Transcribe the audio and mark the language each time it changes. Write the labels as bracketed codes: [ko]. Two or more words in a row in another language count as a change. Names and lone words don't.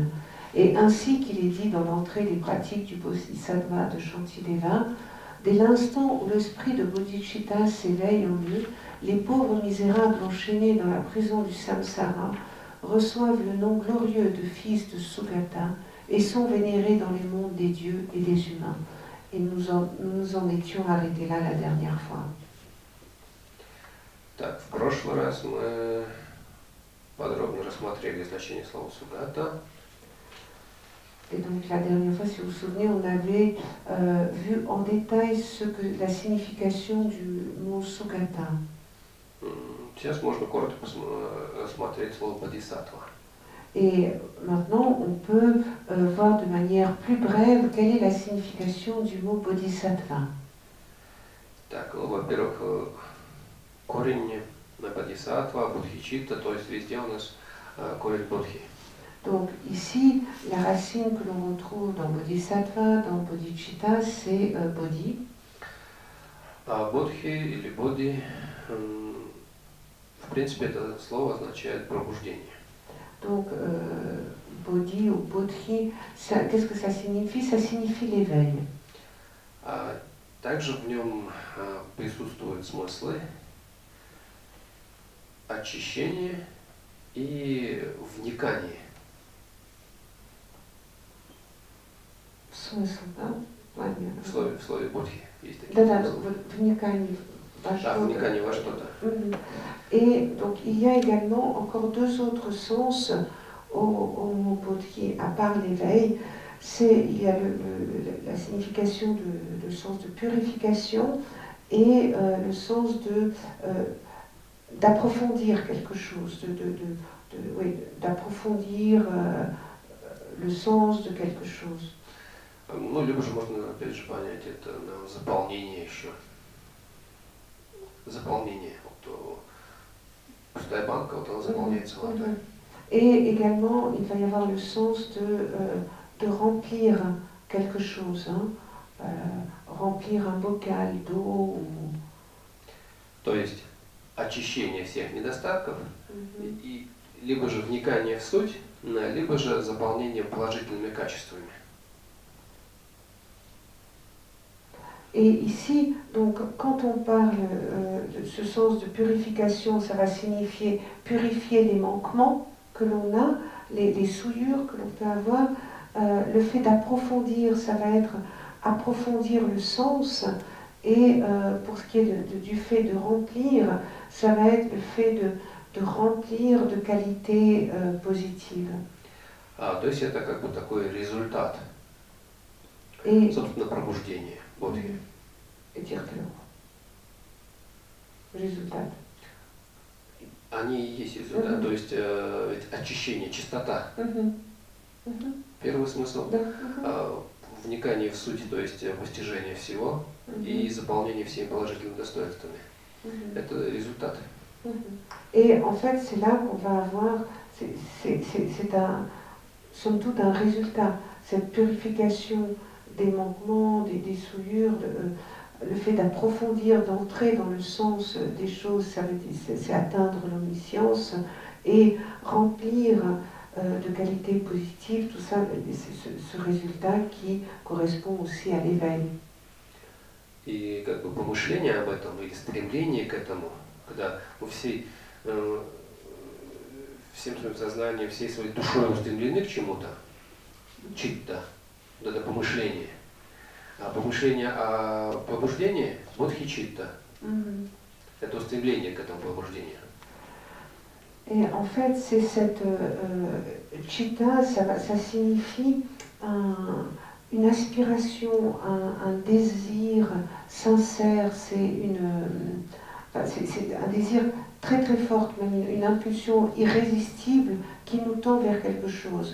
[fr] Et ainsi qu'il est dit dans l'entrée des pratiques du Bodhisattva de Shantideva, dès l'instant où l'esprit de Bodhicitta s'éveille en eux, les pauvres misérables enchaînés dans la prison du samsara reçoivent le nom glorieux de fils de Sugata et sont vénérés dans les mondes des dieux et des humains. Et nous en étions arrêtés là la dernière fois. [ru] Так, в прошлый раз мы подробно рассмотрели значение слова Сугата. [fr] Et donc la dernière fois, si vous vous souvenez, on avait vu en détail la signification du mot Sugata. [ru] Сейчас можно коротко рассмотреть слово Бодхисаттва. [fr] Et maintenant, on peut voir de manière plus brève quelle est la signification du mot Bodhisattva. [ru] Так, во-первых, корень Бодхисаттва, Бодхичитта, то есть везде у нас корень Бодхи. [fr] Donc ici, la racine que l'on retrouve dans Bodhisattva, dans Bodhicitta, c'est Bodhi. [ru] Бодхи или Бодhi, в принципе, это слово означает пробуждение. [fr] Donc, Bodhi ou Bodhi, qu'est-ce que ça signifie? Ça signifie l'éveil. [ru] Также в нем присутствуют смыслы очищения и вникания. Смысл, да? В слове Бодхи есть такие смыслы. Вникание во что-то. Вникание во что-то. [fr] Et donc il y a également encore deux autres sens au mot Bodhi, à part l'éveil. Il y a la signification le sens de purification et le sens d'approfondir quelque chose, d'approfondir le sens de quelque chose. [ru] Ну, либо же можно, опять же, понять это на заполнение еще. Заполнение. Вот, пустая банка, вот она заполняется водой. [fr] Et également, il va y avoir le sens de remplir quelque chose, remplir un bocal d'eau. [ru] То есть очищение всех недостатков, и либо же вникание в суть, либо же заполнение положительными качествами. [fr] Et ici, donc, quand on parle de ce sens de purification, ça va signifier purifier les manquements que l'on a, les souillures que l'on peut avoir, le fait d'approfondir, ça va être approfondir le sens, et pour ce qui est du fait de remplir, ça va être le fait de remplir de qualités positives. [ru] То есть это как бы такой результат, [fr] Et, [ru] собственно, пробуждения бодхи. [fr] et dire-le. Résultat. [ru] Они и есть результат, то есть очищение, чистота. Первый смысл вникание в суть, то есть постижение всего и заполнение всеми положительными достоинствами. Это результат. [fr] Et en fait, c'est là qu'on va avoir, somme toute un résultat, cette purification des manquements, des souillures, le fait d'approfondir, d'entrer dans le sens des choses, c'est atteindre l'omniscience et remplir de qualités positives, tout ça, c'est ce résultat qui correspond aussi à l'éveil. [ru] И как бы помышление об этом или стремление к этому, когда мы всем своим сознанием, всей своей душой устремлены к чему-то, читта, вот это помышление. А помышление о пробуждении – бодхичитта. Это устремление к этому пробуждению. [fr] Et en fait, c'est cette chitta, ça signifie une aspiration, un désir sincère, c'est un désir très très fort, même une impulsion irrésistible qui nous tend vers quelque chose.